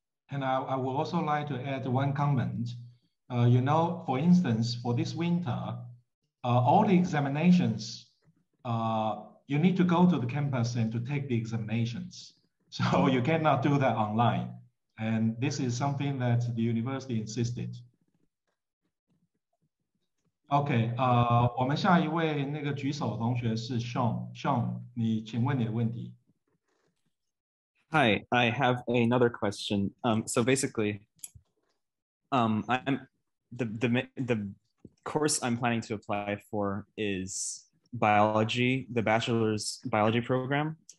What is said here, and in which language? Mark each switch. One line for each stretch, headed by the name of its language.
English: And I would also like to add one comment. You know, for instance, for this winter, all the examinations, you need to go to the campus and to take the examinations. So you cannot do that online. And this is something that the university insisted.
Chinese: OK， 我们下一位那个举手同学是 Sean， 你请问你的问题。
English: Hi, I have another question. So basically, I'm the course I'm planning to apply for is biology, the bachelor's biology program.